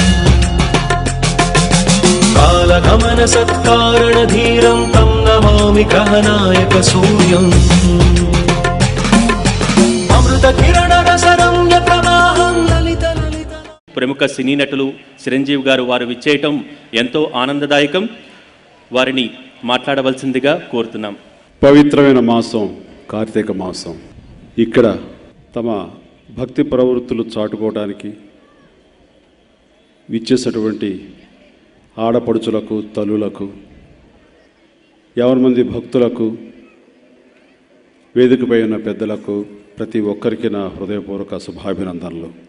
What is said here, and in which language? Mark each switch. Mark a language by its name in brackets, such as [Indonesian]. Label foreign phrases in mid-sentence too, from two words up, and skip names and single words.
[Sanskrit] कालगमन सत्कारण धीरं तं नमामि ग्रहनायक सूर्यम् अमृत किरण रसरम्य प्रवाहं ललित ललित [Telugu] ప్రముఖ సినీ నటులు చిరంజీవి గారు వారు విచ్చేయటం ఎంతో ఆనందదాయకం. వారిని మాట్లాడవలసిందిగా కోరుతున్నాం. పవిత్రమైన మాసం కార్తీక మాసం. ఇక్కడ తమ భక్తి ప్రవృత్తులు చాటుకోవడానికి విచ్చేసినటువంటి ఆడపడుచులకు, తల్లులకు, 50 మంది భక్తులకు, వేదికపై ఉన్న పెద్దలకు, ప్రతి ఒక్కరికి నా హృదయపూర్వక శుభాభినందనలు.